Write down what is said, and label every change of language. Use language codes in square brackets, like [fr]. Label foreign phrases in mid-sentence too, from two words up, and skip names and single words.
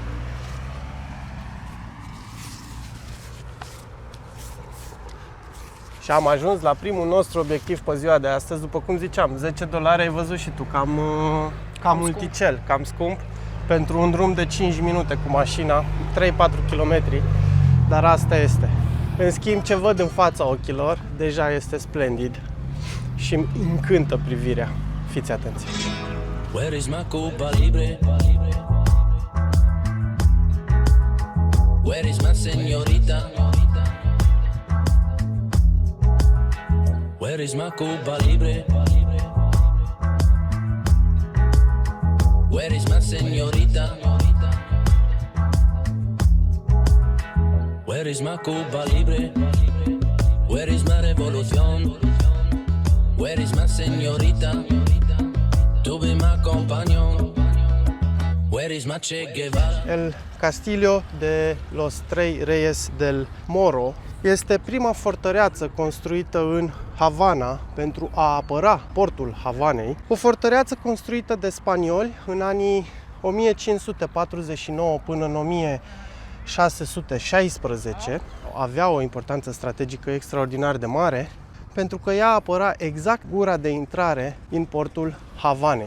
[ro] Și am ajuns la primul nostru obiectiv pe ziua de astăzi, după cum ziceam, $10 ai văzut și tu, cam multicel, cam scump, pentru un drum de 5 minute cu mașina, 3-4 km, dar asta este. În schimb, ce văd în fața ochilor, deja este splendid și îmi încântă privirea. Fiți atenți! [en] Where is my Cuba Libre? Where is my señorita? Where is my Cuba Libre? Where is my señorita? Where is my Cuba Libre? Where is my revolución? Where is my señorita? To be my companion. Where is my Che Guevara? [ro] El Castillo de los Tres Reyes del Moro este prima fortăreață construită în Havana pentru a apăra portul Havanei. O fortăreață construită de spanioli în anii 1549 până în 1616. Avea o importanță strategică extraordinar de mare pentru că ea apăra exact gura de intrare în portul Havanei.